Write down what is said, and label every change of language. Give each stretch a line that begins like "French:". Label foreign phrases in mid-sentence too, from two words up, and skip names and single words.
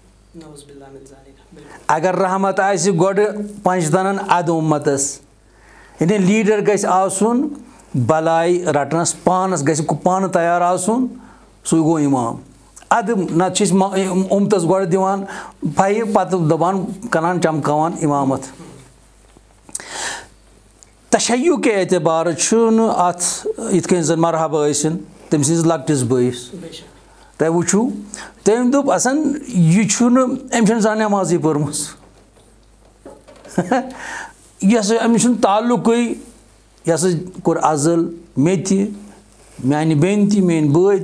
Kashmiri: اگر رحمت آسہِ گۄڈٕ پنٛجتنن ادٕ اُمتس یعنی لیٖڈر گژھِ آسُن بلاے رٹنس پانس گژھِ پانہٕ تیار آسُن سُے گوٚو امام ادٕ نتہٕ چھِ أسۍ اُمتس گۄڈٕ دِوان پھیہِ پتہٕ دپان کران چمکاوان امامت
Urdu: تشیع کے اعتبار
Kashmiri: چھُنہٕ اتھ یِتھ کٔنۍ زن مرحبا ٲسِن تٔمۍ سٕنٛدِس لۄکٹِس بٲیِس تۄہہِ وٕچھو تٔمۍ دوٚپ اَسن یہِ چھُنہٕ أمۍ چھَنہٕ زانٛہہ نٮ۪مازٕے پٔرمٕژ یہِ ہسا أمِس چھُنہٕ تعلُقٕے یہِ ہسا کوٚر عزل مےٚ تہِ میانہِ بیٚنہِ تہِ میٲنۍ بٲے